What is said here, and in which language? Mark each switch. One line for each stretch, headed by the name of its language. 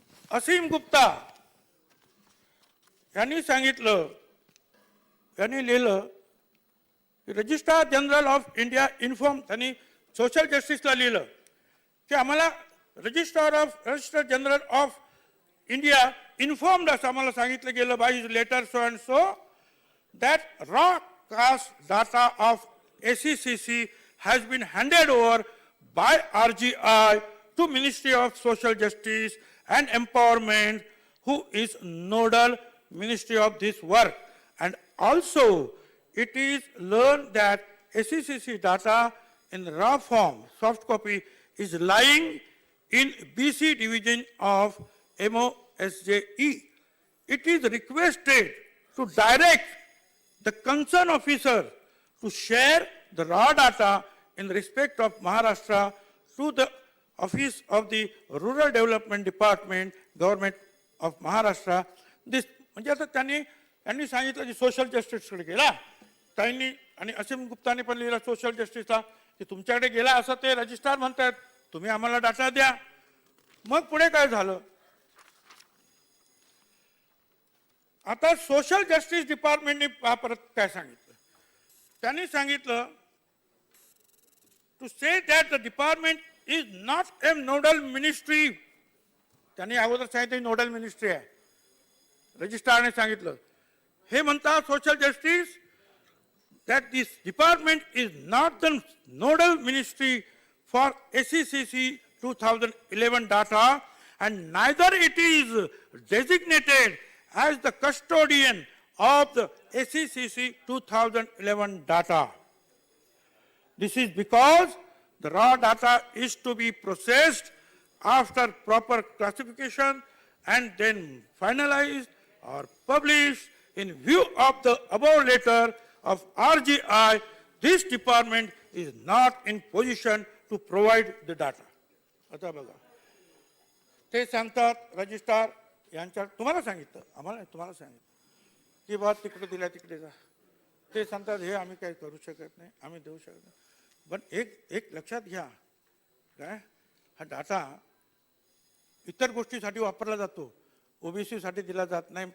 Marathi: असीम गुप्ता यांनी सांगितलं, यांनी लिहिलं registrar general of India inform, त्यांनी सोशल जस्टिसला लिहिलं की आम्हाला registrar general of India informed असं आम्हाला सांगितलं गेलं
English: By his letter so and so that raw caste data of ACCC has been handed over by RGI to Ministry of Social Justice and Empowerment, who is nodal ministry of this work. And also it is learned that ACCC data in raw form, soft copy, is lying in BC division of MOSJE. It is requested to direct the concerned officer to share the raw data in respect of Maharashtra to the Office of the Rural Development Department, Government of Maharashtra.
Marathi: This म्हणजे आता त्यांनी सांगितलं की social जस्टिसकडे गेला, त्यांनी आणि असीम गुप्ताने पण लिहिलं सोशल जस्टिसला की तुमच्याकडे गेला असं ते रजिस्ट्रार म्हणतात, तुम्ही आम्हाला डाटा द्या. मग पुढे काय झालं? आता सोशल जस्टिस डिपार्टमेंटने परत काय सांगितलं? त्यांनी सांगितलं
English: To say that the department is not a nodal ministry.
Marathi: त्यांनी अगोदर सांगितलं नोडल मिनिस्ट्री आहे, रजिस्ट्रारने सांगितलं. हे म्हणतात
English: Social justice that this department is not the nodal ministry for ACCC 2011 data and neither it is designated as the custodian of the ACCC 2011 data. This is because the raw data is to be processed after proper classification and then finalized or published. In view of the above letter of RGI, this department is not in position to provide the data.
Marathi: आता बघा, ते सांगतात registrar यांच्या, तुम्हाला सांगितलं, आम्हाला तुम्हाला सांगितलं की बाबा तिकडे दिल्या तिकडे जा. ते सांगतात हे आम्ही काही करू शकत नाही, आम्ही देऊ शकत नाही. पण एक लक्षात घ्या, काय हा डाटा इतर गोष्टीसाठी वापरला जातो, OBC साठी दिला जात नाही.